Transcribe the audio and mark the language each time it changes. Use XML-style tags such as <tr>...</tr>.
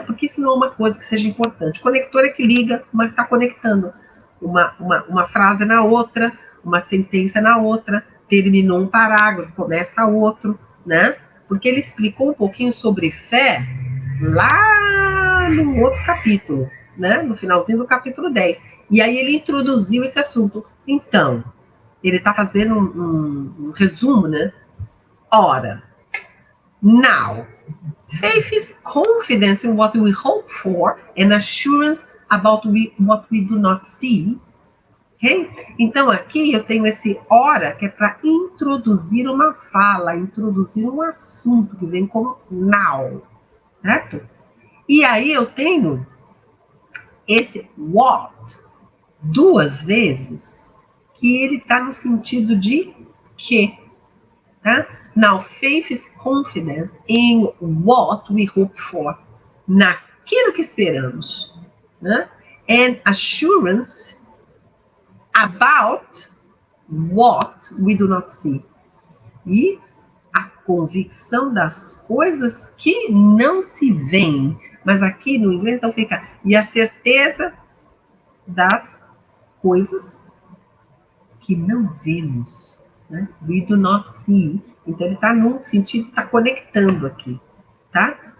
<pt>Porque isso não é uma coisa que seja importante. Conector é que liga, mas está conectando uma frase na outra, uma sentença na outra, terminou um parágrafo, começa outro, né? Porque ele explicou um pouquinho sobre fé lá no outro capítulo, né? No finalzinho do capítulo 10. E aí ele introduziu esse assunto. Então, ele está fazendo um resumo, né?</pt> <en>Ora, now, faith is confidence in what we hope for and assurance about what we do not see. Okay?</en> <pt>Então aqui eu tenho esse ora que é para introduzir uma fala, introduzir um assunto que vem como now, certo? E aí eu tenho esse what duas vezes, que ele está no sentido de que, tá?</pt> <en>Now, faith is confidence in what we hope for,</en> <pt>naquilo que esperamos, né?</pt> <en>And assurance about what we do not see.</en> <pt>E a convicção das coisas que não se veem. Mas aqui no inglês então fica, e a certeza das coisas que não vemos, né?</pt> <en>We do not see.</en> <pt>Então ele está no sentido, está conectando aqui, tá?</pt>